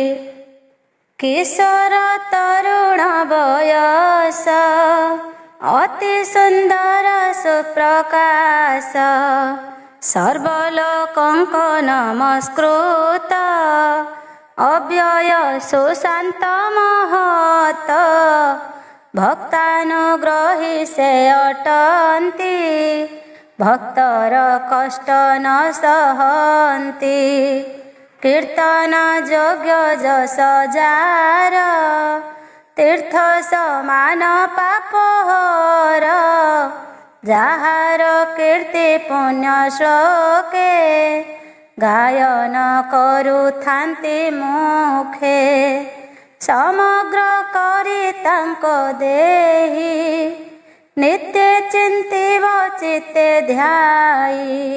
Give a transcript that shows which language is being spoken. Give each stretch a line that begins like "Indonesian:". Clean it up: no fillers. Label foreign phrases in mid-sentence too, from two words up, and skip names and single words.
Odia: କିଶୋର ତରୁଣ ବୟସ ଅତି ସୁନ୍ଦର ସୁପ୍ରକାଶ ସର୍ବଲୋକଙ୍କ ନମସ୍କୃତ ଅବ୍ୟୟ ସୁଶାନ୍ତ ମହତ ଭକ୍ତାନୁଗ୍ରହୀ ସେ ଅଟନ୍ତି ଭକ୍ତର କଷ୍ଟ ନ ସହନ୍ତି କୀର୍ତ୍ତନ ଯୋଗ୍ୟ ଯଶ ଯାର ତୀର୍ଥ ସମାନ ପାପହର ଯାହାର କୀର୍ତ୍ତି ପୁଣ୍ୟ ଶ୍ଲୋକେ ଗାୟନ କରୁଥାନ୍ତି ମୁଖେ ସମଗ୍ର କରି ତାଙ୍କ ଦେହି ନିତ୍ୟ ଚିନ୍ତିବ ଚିତ୍ତେ ଧ୍ୟାଇ